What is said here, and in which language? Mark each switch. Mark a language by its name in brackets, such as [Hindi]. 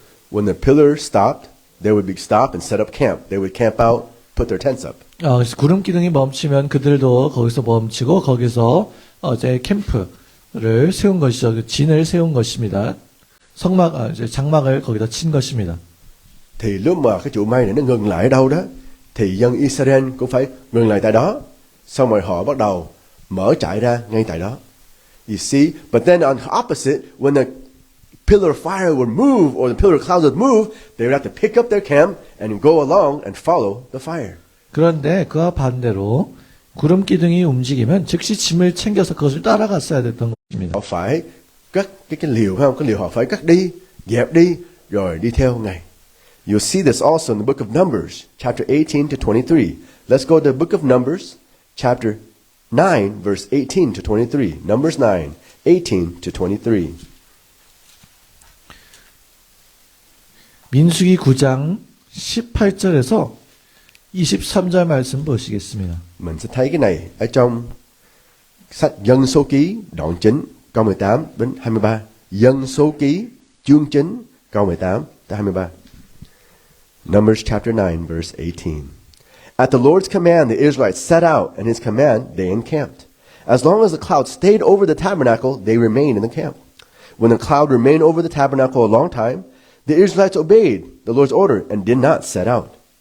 [English] When the pillar stopped, they would be stop and set up camp. They would camp out, put their tents up. [Korean] 그래서 구름 기둥이 멈추면 그들도 거기서 멈추고 거기서 이제 캠프를 세운 것이죠. 진을 세운 것입니다. 이제 장막을 거기다 친 것입니다. [Vietnamese] Thì lúc mà cái trụ mây này nó ngừng lại ở đâu đó, thì dân Israel cũng phải ngừng lại tại đó. Xong rồi họ bắt đầu mở trại ra ngay tại đó. [English] You see, but then on the opposite, when the pillar of fire would move or the pillar of clouds would move, they would have to pick up their camp and go along and follow the fire. [Korean] 그런데 그와 반대로 구름 기둥이 움직이면 즉시 짐을 챙겨서 그것을 따라갔어야 됐던 것입니다. [Vietnamese] Họ phải cắt cái liều, phải không? Cái liều họ phải cắt đi, dẹp đi, rồi đi theo Ngài. [English] You'll see this also in the book of Numbers, chapter 18 to 23. Let's go to the book of Numbers, chapter 9, verse 18 to 23. Numbers 9, 18 to 23. [Korean] 민수기 9장 18절에서 23절 말씀 보시겠습니다. [Vietnamese] Mình sẽ thấy cái này ở trong sách Dân Số Ký đoạn 9 câu 18 đến 23. Dân Số Ký chương 9 câu 18 tới 23. [English] Numbers chapter 9, verse 18. At the Lord's command, the Israelites set out, and his command, they encamped. As long as the cloud stayed over the tabernacle, they remained in the camp. When the cloud remained over the tabernacle a long time, the Israelites obeyed the Lord's order and did not set out.